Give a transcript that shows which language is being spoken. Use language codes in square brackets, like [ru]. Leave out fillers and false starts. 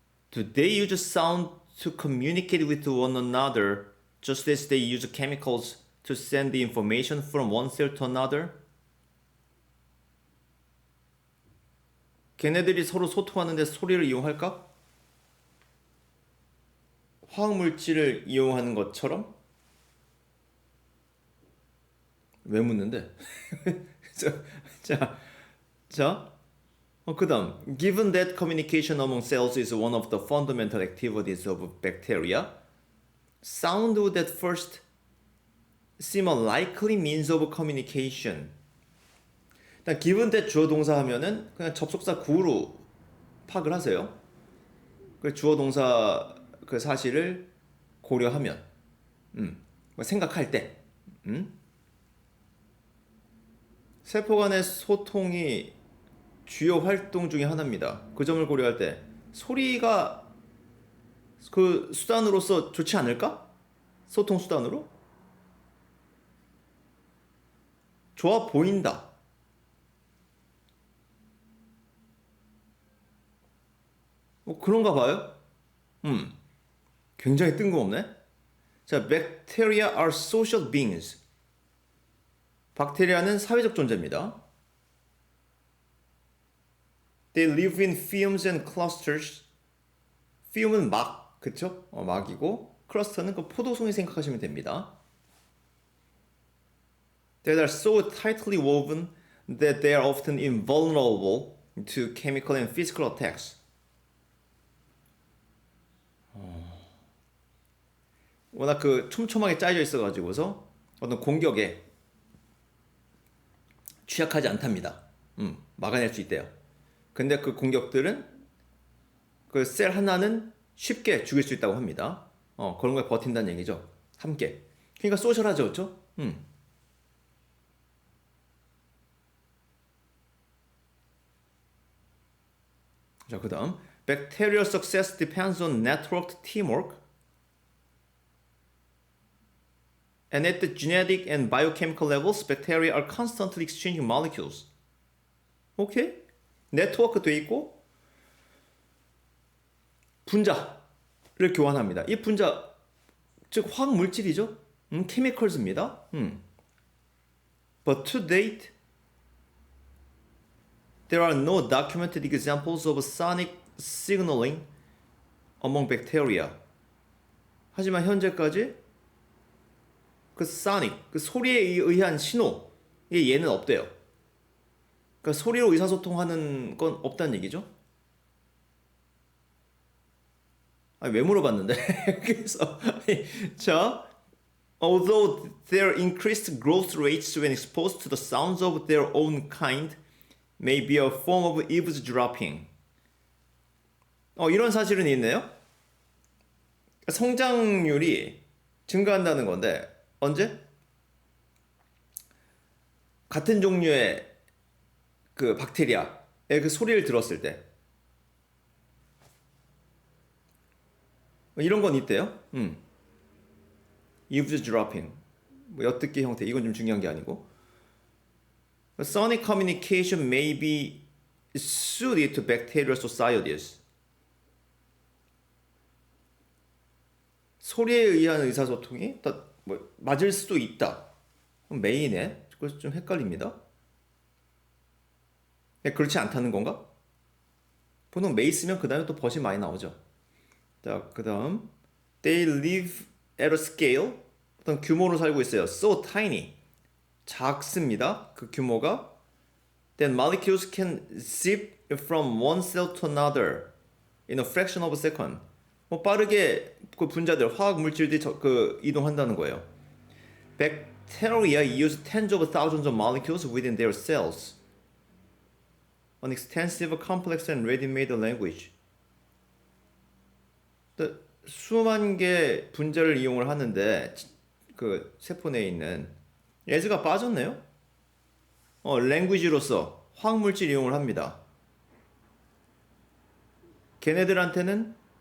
[en] Do they use sound to communicate with one another just as they use chemicals to send the information from one cell to another? [ko] 걔네들이 서로 소통하는데 소리를 이용할까? 화학물질을 이용하는 것처럼? 왜 묻는데? 자, 그 다음. [en] Given that communication among cells is one of the fundamental activities of bacteria, sound would at first seem a likely means of communication. [ko] 일단 [en] given that [ko] 주어 동사 하면은 그냥 접속사 구로 파악을 하세요. 그 주어 동사 그 사실을 고려하면, 뭐 생각할 때, 세포 간의 소통이 주요 활동 중에 하나입니다. 그 점을 고려할 때 소리가 그 수단으로서 좋지 않을까? 소통 수단으로? 좋아 보인다. 뭐 그런가 봐요. 굉장히 뜬금없네. 자, [en] bacteria are social beings. [ko] 박테리아는 사회적 존재입니다. [en] They live in fumes and clusters. [ko] fume은 막, 그쵸? 막이고, 클러스터는 그 포도송이 생각하시면 됩니다. [en] They are so tightly woven that they are often invulnerable to chemical and physical attacks. [ko] 워낙 그 촘촘하게 짜여져 있어가지고서 어떤 공격에 취약하지 않답니다. 막아낼 수 있대요. 근데 그 공격들은 그 셀 하나는 쉽게 죽일 수 있다고 합니다. 그런 거에 버틴다는 얘기죠. 함께. 그러니까 소셜하죠, 그렇죠? 자, 그 다음. [en] Bacterial success depends on networked teamwork. And at the genetic and biochemical levels, bacteria are constantly exchanging molecules. [ko] 오케이? 네트워크 돼 있고 분자를 교환합니다. 이 분자, 즉 화학 물질이죠. chemicals입니다. [en] But to date, there are no documented examples of sonic signaling among bacteria. [ko] 하지만 현재까지 그 sonic, 그 소리에 의한 신호에 얘는 없대요. 그러니까 소리로 의사소통하는 건 없다는 얘기죠. 아니, 왜 물어봤는데? 그래서 자, [en] although their increased growth rates when exposed to the sounds of their own kind may be a form of eavesdropping. [ko] 이런 사실은 있네요. 성장률이 증가한다는 건데 언제? 같은 종류의 그 박테리아의 그 소리를 들었을 때 이런 건 있대요. eavesdropping, 뭐 엿듣기 형태. 이건 좀 중요한 게 아니고 [en] sonic communication may be suited to bacterial societies. [ko] 소리에 의한 의사소통이 뭐 맞을 수도 있다. 메인에 그래서 좀 헷갈립니다. 그렇지 않다는 건가? 보통 메이 쓰면 그 다음에 또 벗이 많이 나오죠. 자, 그 다음 [en] They live at a scale, [ko] 어떤 규모로 살고 있어요. [en] So tiny, [ko] 작습니다. 그 규모가 [en] Then molecules can zip from one cell to another in a fraction of a second. [ko] 뭐 빠르게 그 분자들, 화학 물질들이 그 이동한다는 거예요. [en] Bacteria use tens of thousands of molecules within their cells. An extensive, complex, and ready-made language. [ko] 수만 개 분자를 이용을 하는데 그 세포 내에 있는 as가 빠졌네요. language로서 화학물질 이용을 합니다. 걔네들한테는